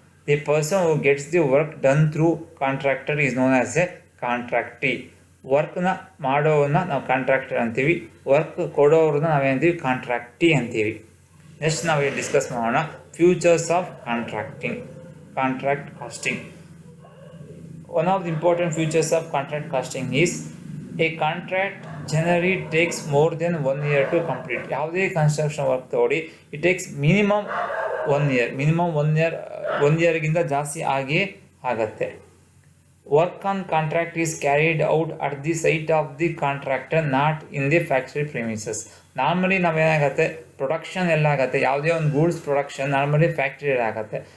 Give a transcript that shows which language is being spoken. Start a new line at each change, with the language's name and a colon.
English: The person who gets the work done through contractor is known as a contractee.
Kannada: ವರ್ಕ್ನ ಮಾಡೋವನ್ನ ನಾವು contractor ಅಂತೀವಿ, work ಕೊಡೋವ್ರನ್ನ ನಾವೇಂತೀವಿ, ಕಾಂಟ್ರಾಕ್ಟಿ ಅಂತೀವಿ. Next ನಾವು discuss ಮಾಡೋಣ futures of contract costing.
English: One of the important features of contract costing is a contract generally takes more than 1 year to complete.
Kannada: ಯಾವುದೇ construction work ತಗೊಳ್ಳಿ,
English: it takes minimum 1 year,
Kannada: 1 yearಗಿಂತ ಜಾಸ್ತಿ ಆಗೇ ಆಗತ್ತೆ.
English: Work on contract is carried out at the site of the contractor, not in the factory premises.
Kannada: Normally ನಾವೇನಾಗುತ್ತೆ, production ಎಲ್ಲ ಆಗುತ್ತೆ, ಯಾವುದೇ ಒಂದು goods production normally ಫ್ಯಾಕ್ಟ್ರಿಯಲ್ಲಿ ಆಗುತ್ತೆ.